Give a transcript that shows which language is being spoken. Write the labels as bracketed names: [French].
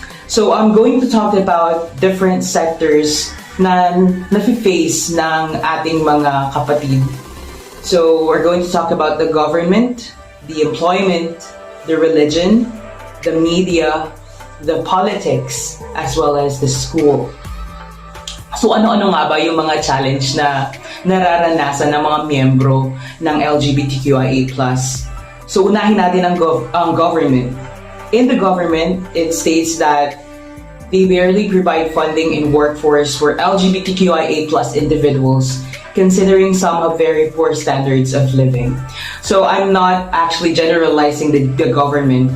[English] So I'm going to talk about different sectors [Filipino] na nafe-face ng ating mga kapatid. [English] So we're going to talk about the government, the employment, the religion, the media, the politics, as well as the school. [Filipino] So ano-ano nga ba yung mga challenge na nararanasan ng mga miyembro ng LGBTQIA+. So unahin natin ang government. [English] In the government, it states that they barely provide funding in workforce for LGBTQIA+ individuals, considering some have very poor standards of living. So I'm not actually generalizing the government.